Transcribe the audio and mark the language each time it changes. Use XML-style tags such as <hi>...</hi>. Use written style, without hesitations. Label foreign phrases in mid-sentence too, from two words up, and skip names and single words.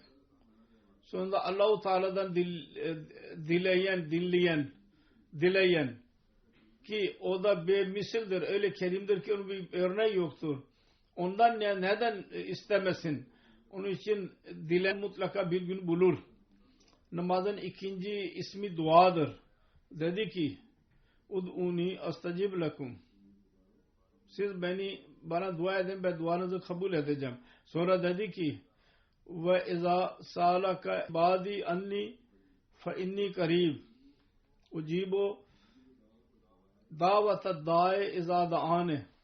<tr>Sonunda Allah-u Teala'dan dileyen ki o da bir misildir, öyle kerimdir ki onun bir örneği yoktur. Ondan neden istemesin? Onun için dilen mutlaka bir gün bulur. Namazın ikinci ismi duadır. Dedi ki</tr> <ar>ادعوني أستجب لكم.</ar> <tr>Siz bana dua edin, ben duanızı kabul edeceğim. Sonra dedi ki</tr> <ar>وإذا سألك عبادي عني فإني قريب أجيب دعوة الداع إذا دعان.</ar>